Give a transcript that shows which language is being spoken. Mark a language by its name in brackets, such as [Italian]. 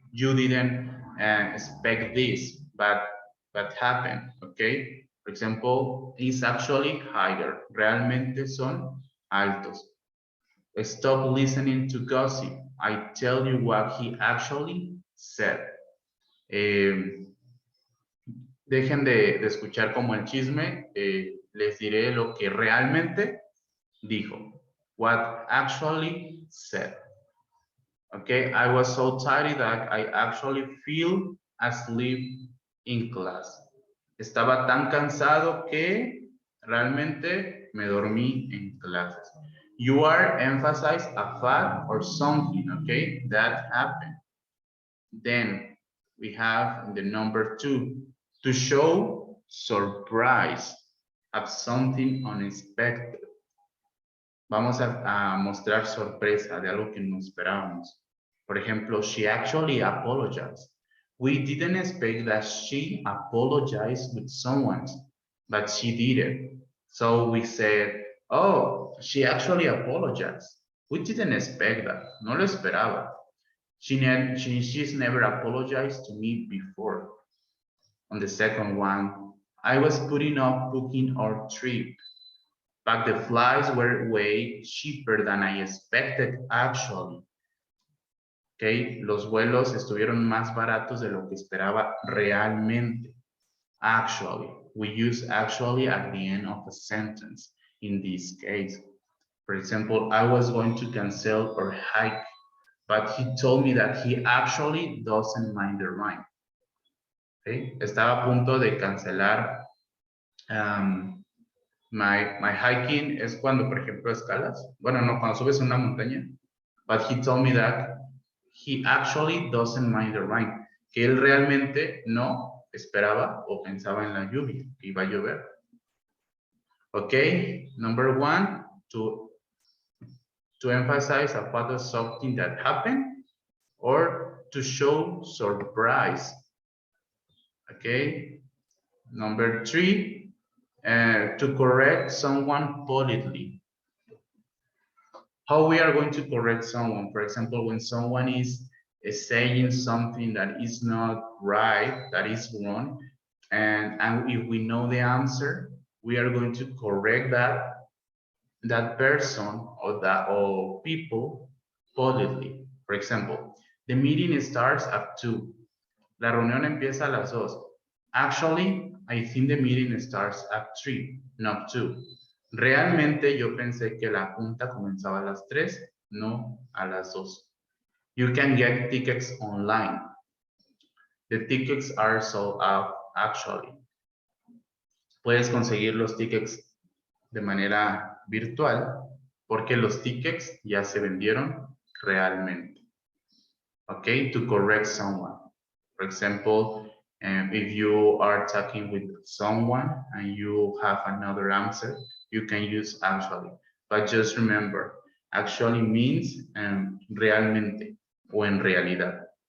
[English] You didn't expect this, but happened, okay? For example, is actually higher. [Spanish] Realmente son altos. [English] Stop listening to gossip. I tell you what he actually said. [Spanish] Dejen de escuchar como el chisme. Les diré lo que realmente dijo. [English] What actually said. Okay, I was so tired that I actually fell asleep in class. [Spanish] Estaba tan cansado que realmente me dormí en clases. [English] You are emphasize a fact or something, okay, that happened. Then we have the number 2, to show surprise of something unexpected. [Spanish] Vamos a mostrar sorpresa de algo que no esperábamos. Por ejemplo, [English] she actually apologized. We didn't expect that she apologized with someone, but she did it. So we said, oh, she actually apologized. We didn't expect that. [Spanish] No lo esperaba. [English] She's never apologized to me before. On the second one, I was putting off booking our trip, but the flights were way cheaper than I expected actually. [Spanish] Okay, los vuelos estuvieron más baratos de lo que esperaba realmente. [English] Actually, we use actually at the end of a sentence in this case. For example, I was going to cancel our hike, but he told me that he actually doesn't mind the ride. [Spanish] Okay, estaba a punto de cancelar [English] my hiking [Spanish] es cuando, por ejemplo, escalas. Bueno, no, cuando subes una montaña. [English] But he told me that he actually doesn't mind the rain. [Spanish] Que él realmente no esperaba o pensaba en la lluvia, que iba a llover. [English] Okay, number 1, to emphasize a part of something that happened or to show surprise. Okay, number 3, to correct someone politely. How we are going to correct someone? For example, when someone is saying something that is not right, that is wrong, and if we know the answer, we are going to correct that person or people politely. For example, the meeting starts at 2. [Spanish] La reunión empieza a las 2. [English] Actually, I think the meeting starts at 3, not 2. [Spanish] Realmente yo pensé que la junta comenzaba a las 3, no a las 2. [English] You can get tickets online. The tickets are sold out actually. [Spanish] Puedes conseguir los tickets de manera virtual porque los tickets ya se vendieron realmente. [English] Okay, to correct someone. For example, if you are talking with someone and you have another answer, you can use actually. But just remember, actually means [Spanish] realmente o en realidad.